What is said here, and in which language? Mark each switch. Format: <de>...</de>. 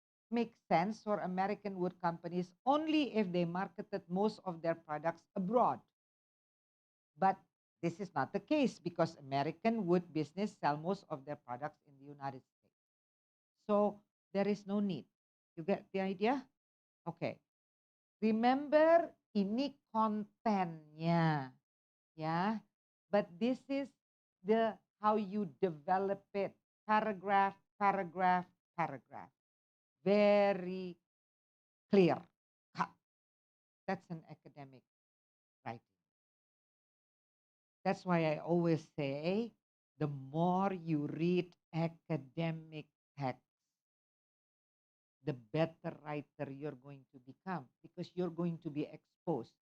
<en>Makes sense for American wood companies only if they marketed most of their products abroad. But this is not the case because American wood business sell most of their products in the United States. So there is no need. You get the idea? Okay. Remember,</en> <id>ini kontennya, ya.</id> <en>But this is the how you develop it. Paragraph, paragraph, paragraph. Very clear cut. That's an academic writing. That's why I always say the more you read academic text, the better writer you're going to become because you're going to be exposed.</en>